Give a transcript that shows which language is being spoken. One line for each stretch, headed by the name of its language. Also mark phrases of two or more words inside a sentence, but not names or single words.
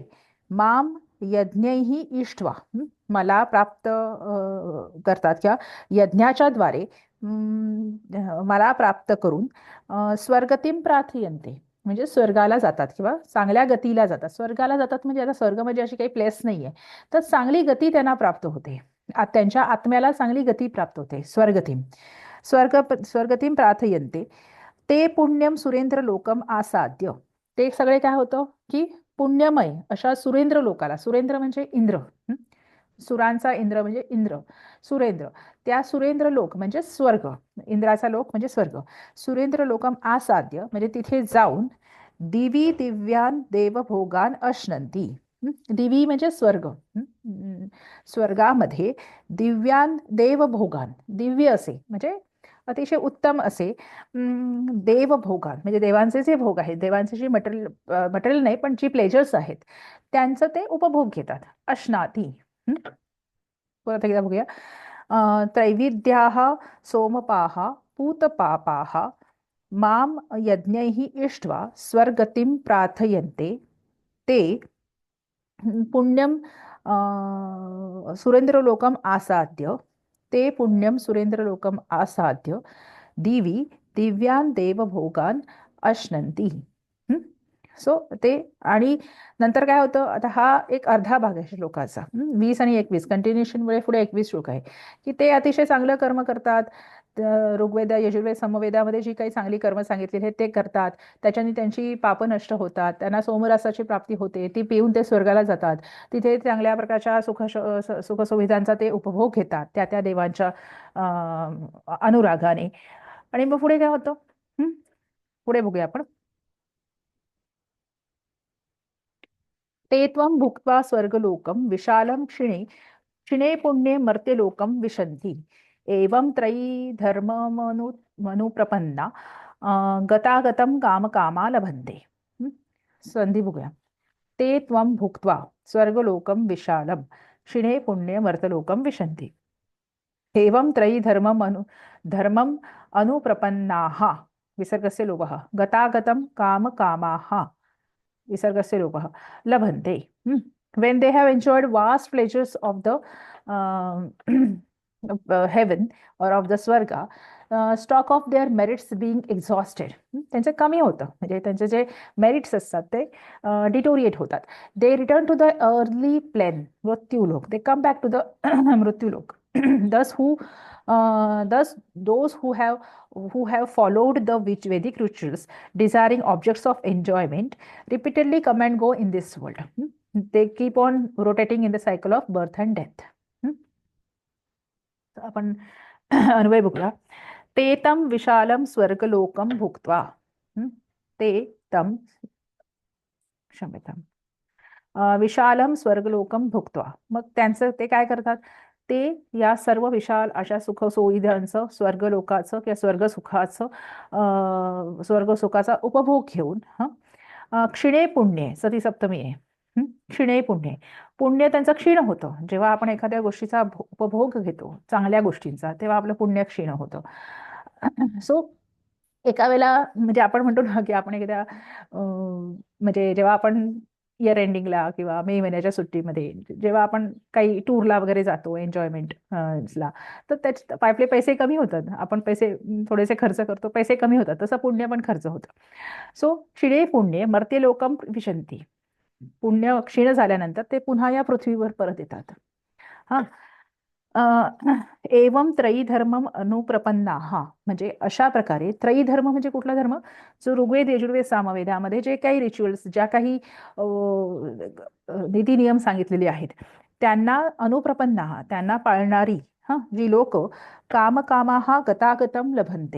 Sanskrit: माम यज्ञैहि इष्ट्वा,
Marathi: मला प्राप्त करतात किंवा यज्ञाच्या द्वारे मला प्राप्त करून
Sanskrit: स्वर्गतीम प्रार्थयन्ते,
Marathi: म्हणजे स्वर्गाला जातात किंवा चांगल्या गतीला जातात. स्वर्गाला जातात म्हणजे आता स्वर्ग म्हणजे अशी काही प्लेस नाहीये, तर चांगली गती त्यांना प्राप्त होते. त्यांच्या आत्म्याला चांगली गती प्राप्त होते.
Sanskrit: स्वर्गतीम, स्वर्गतीम प्रार्थयन्ते ते पुण्यम सुरेंद्र लोकम आसाद्य.
Marathi: ते सगळे काय होतं की पुण्यमय अशा सुरेंद्र लोकाला, सुरेंद्र म्हणजे इंद्र, सुरांचा इंद्र म्हणजे इंद्र, सुरेंद्र, त्या सुरेंद्र लोक म्हणजे स्वर्ग, इंद्राचा लोक म्हणजे स्वर्ग.
Sanskrit: सुरेंद्र लोकम आसाद्य
Marathi: म्हणजे तिथे जाऊन
Sanskrit: दिवी दिव्यान देवभोगान अश्नंती.
Marathi: दिवी म्हणजे स्वर्ग, स्वर्गामध्ये
Sanskrit: दिव्यान देवभोगान,
Marathi: दिव्य असे म्हणजे अतिशय उत्तम असे देवभोगान म्हणजे देवांचे जे भोग आहेत, देवांचे जे मटेरियल नाही पण जी प्लेजर्स आहेत त्यांचं ते उपभोग घेतात. अश्नाती. परत एकदा बघूया.
Sanskrit: त्रैविद्याः सोमपाः पूतपापाः माम यज्ञैः इष्ट्वा स्वर्गतिं प्रार्थयन्ते ते पुण्यम सुरेंद्रलोकम आसाद्य, ते पुण्यम सुरेंद्रलोकम आसाद्य दिवी दिव्यान देवभोगान अश्नंती.
Marathi: सो ते, आणि नंतर काय होतं, आता हा एक अर्धा भाग आहे श्लोकाचा, 20 आणि 21 कंटिन्युएशनमुळे पुढे 21 श्लोक आहे की ते अतिशय चांगलं कर्म करतात. ऋग्वेद, यजुर्वेद, समवेदामध्ये जी काही चांगली कर्म सांगितली आहेत ते करतात, त्याच्याने त्यांची पापं नष्ट होतात, त्यांना सोमरसाची प्राप्ती होते, ती पिऊन ते स्वर्गाला जातात, तिथे चांगल्या प्रकारच्या सुखसुविधांचा ते उपभोग घेतात त्या त्या देवांच्या अनुरागाने. आणि मग पुढे काय होतं, पुढे बघूया आपण.
Sanskrit: ते त्वं भुक्त्वा स्वर्गलोकं विशालं क्षिणे क्षिणे पुण्ये मर्त्यलोकं विशन्ति एवं त्रयी धर्ममनुप्रपन्ना गतागतं कामकामा लभन्ते.
Marathi: संधी बघूया.
Sanskrit: ते त्वं भुक्त्वा स्वर्गलोकं विशालं क्षिणे पुण्ये मर्त्यलोकं विशन्ति एवं त्रयी धर्मम् अनुप्रपन्नाः विसर्गस्य लोपः गतागतं कामकामाः विसर्गस्य लोपः लभन्ते.
English: When they have enjoyed vast pleasures of the heaven or of the swarga, stock of their merits being exhausted,
Marathi: त्यांचे कमी होतं म्हणजे त्यांचे जे मेरिट्स असतात ते डिटोरिएट होतात.
English: they return to the early plane मृत्यूलोक, they come back to the मृत्यूलोक. Thus those who have followed the Vedic rituals, desiring objects of enjoyment, repeatedly come and go in this world. They keep on rotating in the cycle of birth and death.
Marathi: आपण अन्वय बघूया.
Sanskrit: ते तम विशालम स्वर्गलोकम भुक्त्वा. ते तम, क्षम्यताम, विशालम स्वर्गलोकम भुक्त्वा.
Marathi: मग त्यांचं ते काय करतात, ते या सर्व विशाल अशा सुख सुविधांचं, स्वर्गलोकाचं किंवा स्वर्गसुखाचं स्वर्गसुखाचा उपभोग घेऊन
Sanskrit: क्षीणे पुण्ये,
Marathi: सती सप्तमी आहे.
Sanskrit: क्षीणे पुण्ये,
Marathi: पुण्य त्यांचं क्षीण होतं. जेव्हा आपण एखाद्या गोष्टीचा उपभोग घेतो, चांगल्या गोष्टींचा, तेव्हा आपलं पुण्य क्षीण होतं. सो एका वेळेला म्हणजे आपण म्हणतो ना की आपण एखाद्या म्हणजे जेव्हा आपण
English: year endingला
Marathi: किंवा मे महिन्याच्या सुट्टीमध्ये जेव्हा आपण काही टूरला वगैरे जातो एन्जॉयमेंट ला, तर त्याचे आपले पैसे कमी होतात. आपण पैसे थोडेसे खर्च करतो, पैसे कमी होतात, तसं पुण्य पण खर्च होतं.
Sanskrit: सो क्षीणे पुण्ये मर्त्य लोकम विशंती.
Marathi: पुण्य क्षीण झाल्यानंतर ते पुन्हा या पृथ्वीवर परत येतात.
Sanskrit: हा, एवं त्रयीधर्मम अनुप्रपन्ना.
Marathi: हा, म्हणजे अशा प्रकारे त्रयीधर्म म्हणजे कुठला धर्म, जो ऋग्वेद यजुर्वेद सामवेदामध्ये जे काही रिच्युअल्स, ज्या काही नीती नियम सांगितलेले आहेत, त्यांना अनुप्रपन्ना, त्यांना पाळणारी जी लोक
Sanskrit: कामकामाहा गतागतम लभन्ते.